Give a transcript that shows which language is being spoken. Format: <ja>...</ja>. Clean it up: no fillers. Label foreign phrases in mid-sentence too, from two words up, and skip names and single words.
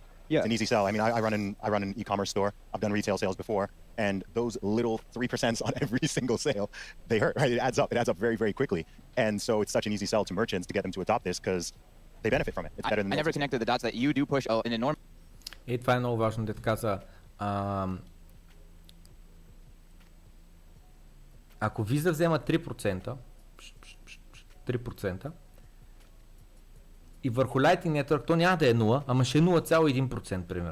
<en>Yeah. It's an easy sell. I mean, I run an e-commerce store. I've done retail sales before, and those little 3% on every single sale, they hurt, right? It adds up. It adds up very, very quickly. And so it's such an easy sell to merchants to get them to adopt this because they benefit from it. It's better than I never connected the dots that you do push an enormous...</en> <bg>И това е много важно, дето каза. Ако Visa взема 3%, и върху Lightning Network то няма да е 0, ама ще е 0,1% примерно.</bg>